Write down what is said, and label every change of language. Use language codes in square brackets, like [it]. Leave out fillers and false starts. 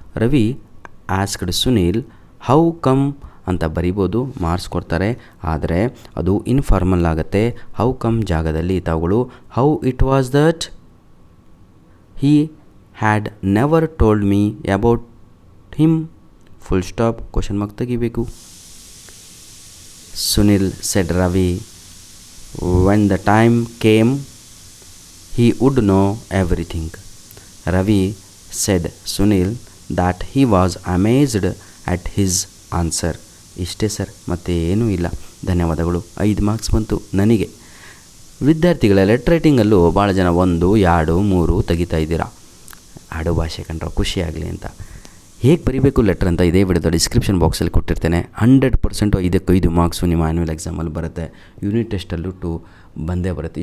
[en] Ravi asked Sunil how come [kn] ಅಂತ ಬರಿಬೋದು, marks ಕೊಡ್ತಾರೆ. ಆದರೆ ಅದು ಇನ್ಫಾರ್ಮಲ್ ಆಗುತ್ತೆ. ಹೌ ಕಮ್ ಜಾಗದಲ್ಲಿ ತಾವುಗಳು [en] How it was that he had never told me about him. [kn] full stop. Question mark ತೆಗಿಬೇಕು. [en] Sunil said Ravi when the time came he would know everything. Ravi said Sunil that he was amazed at his answer. [kn] ಇಷ್ಟೇ sir, ಮತ್ತೆ ಏನೂ ಇಲ್ಲ. ಧನ್ಯವಾದಗಳು. 5 marks ಬಂತು ನನಗೆ. ವಿದ್ಯಾರ್ಥಿಗಳ letter ರೈಟಿಂಗಲ್ಲೂ ಭಾಳ ಜನ 1, 2, 3 ತೆಗಿತಾ ಇದ್ದೀರಾ. ಆಡು ಭಾಷೆ ಕಂಡ್ರೆ ಖುಷಿಯಾಗಲಿ ಅಂತ. ಹೇಗೆ ಬರೀಬೇಕು ಲೆಟ್ರ್ ಅಂತ ಇದೇ ವಿಡಿಯೋದ ಡಿಸ್ಕ್ರಿಪ್ಷನ್ ಬಾಕ್ಸಲ್ಲಿ ಕೊಟ್ಟಿರ್ತೇನೆ. 100% 5 ಮಾರ್ಕ್ಸು ನಿಮ್ಮ ಆ್ಯನ್ಯುವಲ್ ಎಕ್ಸಾಮಲ್ಲಿ ಬರುತ್ತೆ. ಯೂನಿಟ್ ಟೆಸ್ಟಲ್ಲೂ 2 ಬಂದೇ ಬರುತ್ತೆ.